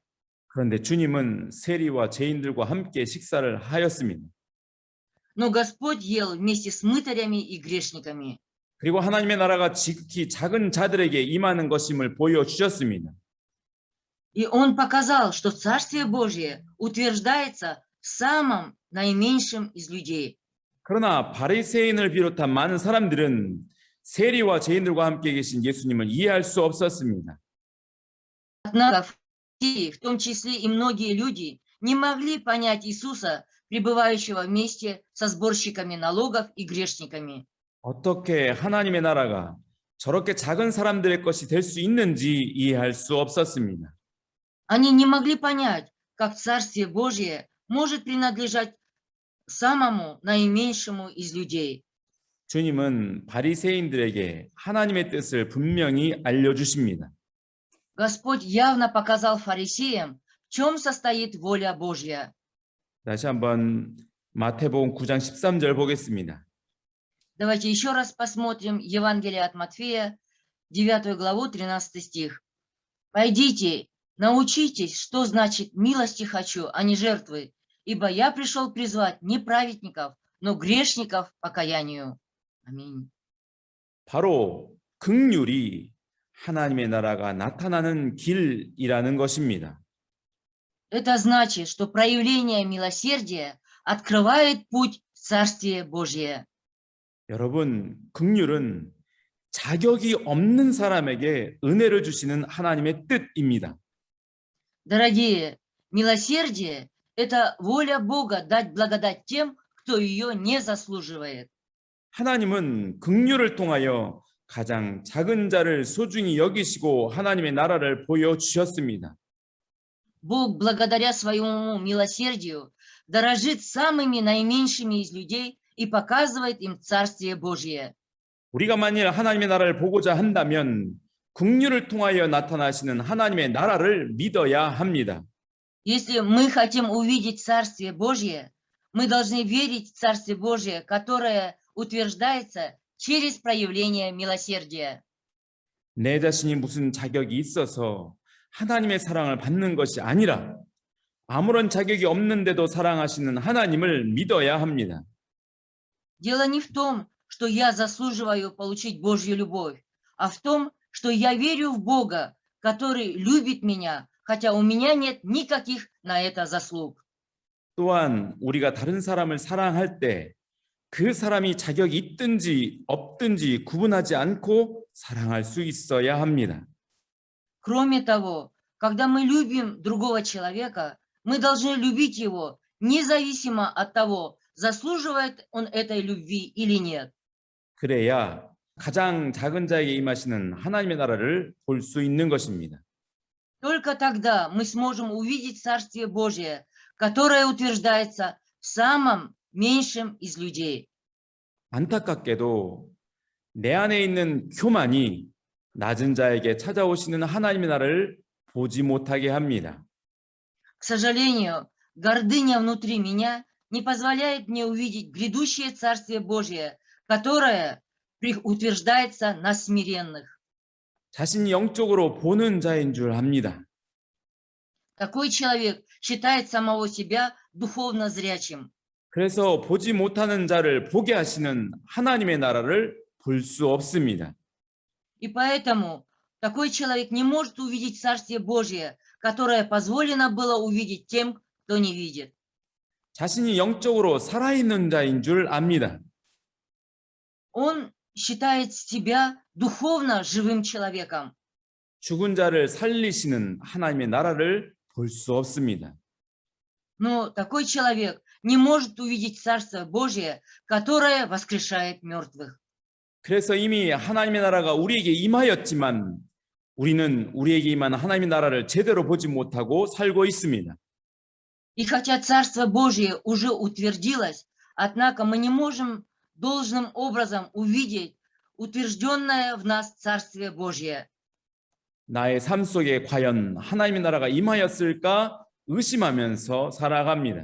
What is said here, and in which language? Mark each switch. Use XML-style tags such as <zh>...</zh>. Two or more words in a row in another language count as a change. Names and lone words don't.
<ko>그런데 주님은 세리와 죄인들과 함께 식사를 하였습니다.</ko> <ru>Но Господь ел вместе с мытарями и грешниками.</ru> <ko>그리고 하나님의 나라가 지극히 작은 자들에게 임하는 것임을 보여주셨습니다.</ko> <ru>И Он показал, что Царствие Божие утверждается в самом наименьшем из людей.</ru> <ko>그러나 바리새인을 비롯한 많은 사람들은 세리와 죄인들과 함께 계신 예수님을 이해할 수 없었습니다.</ko> <ru>Однако фарисеи, в том числе и многие люди, не могли понять Иисуса, пребывающего вместе со сборщиками налогов и грешниками.</ru> <ko>어떻게 하나님의 나라가 저렇게 작은 사람들의 것이 될 수 있는지 이해할 수 없었습니다.</ko> <ru>Они не могли понять, как Царствие Божие может принадлежать самому наименьшему из людей.</ru> <ko>주님은 바리새인들에게 하나님의 뜻을 분명히 알려주십니다.</ko> <ru>Господь явно показал фарисеям, в чем состоит воля Божья.</ru> <ko>다시 한번 마태복음 9장 13절 보겠습니다.</ko> <ru>Давайте еще раз посмотрим Евангелие от Матфея, 9 главу, 13 стих. «Пойдите, научитесь, что значит милости хочу, а не жертвы, ибо я пришел призвать не праведников, но грешников к покаянию». Аминь.</ru> <ko>바로 긍휼이 하나님의 나라가 나타나는 길이라는 것입니다.</ko> <ru>Это значит, что проявление милосердия открывает путь в Царствие Божие.</ru> <ko>여러분, 긍휼은 자격이 없는 사람에게 은혜를 주시는 하나님의 뜻입니다.</ko> <ru>Дорогие, милосердие – это воля Бога дать благодать тем, кто ее не заслуживает.</ru> <ko>하나님은 긍휼을 통하여 가장 작은 자를 소중히 여기시고 하나님의 나라를 보여주셨습니다.</ko> <ru>Бог, благодаря своему милосердию, дорожит самыми наименьшими из людей и показывает им Царствие Божие.</ru> <ko>우리가 만일 하나님의 나라를 보고자 한다면 긍휼을 통하여 나타나시는 하나님의 나라를 믿어야 합니다.</ko> <ru>Если мы хотим увидеть Царствие Божие, мы должны верить в Царствие Божие, которое утверждается через проявление милосердия.</ru> <ko>내 자신이 무슨 자격이 있어서 하나님의 사랑을 받는 것이 아니라 아무런 자격이 없는데도 사랑하시는 하나님을 믿어야 합니다.</ko> <ru>Дело не в том, что я заслуживаю получить Божью любовь, а в том, что я верю в Бога, который любит меня, хотя у меня нет никаких на это заслуг.</ru> <ko>또한 우리가 다른 사람을 사랑할 때 그 사람이 자격이 있든지 없든지 구분하지 않고 사랑할 수 있어야 합니다.</ko> <ru>Кроме того, когда мы любим другого человека, мы должны любить его независимо от того, заслуживает он этой любви или нет.</ru> <ko>그래야 가장 작은 자에게 임하시는 하나님의 나라를 볼 수 있는 것입니다.</ko> <ru>Только тогда мы сможем увидеть Царствие Божие, которое утверждается в самом меньшем из людей.</ru> <ko>안타깝게도 내 안에 있는 교만이 낮은 자에게 찾아오시는 하나님의 나라를 보지 못하게 합니다.</ko> <ru>К сожалению, гордыня внутри меня не позволяет мне увидеть грядущее Царствие Божие, которое утверждается на смиренных.</ru> <ko>자신이 영적으로 보는 자인 줄 압니다.</ko> <ru>Такой человек считает самого себя духовно зрячим.</ru> <ko>그래서 보지 못하는 자를 보게 하시는 하나님의 나라를 볼 수 없습니다.</ko> <ru>И поэтому такой человек не может увидеть Царствие Божие, которое позволено было увидеть тем, кто не видит.</ru> <ko>자신이 영적으로 살아있는 자인 줄 압니다.</ko> <ru>Он считает себя духовно живым человеком.</ru> <ko>죽은 자를 살리시는 하나님의 나라를 볼 수 없습니다.</ko> <ru>Но такой человек не может увидеть Царство Божие, которое воскрешает мертвых.</ru> <ko>그래서 이미 하나님의 나라가 우리에게 임하였지만 우리는 우리에게 임한 하나님의 나라를 제대로 보지 못하고 살고 있습니다.</ko> <ru>И хотя Царство Божие уже утвердилось, однако мы не можем должным образом увидеть утвержденное в нас Царствие Божие.</ru> <ko>나의 삶 속에 과연 하나님의 나라가 임하였을까 의심하면서 살아갑니다.</ko>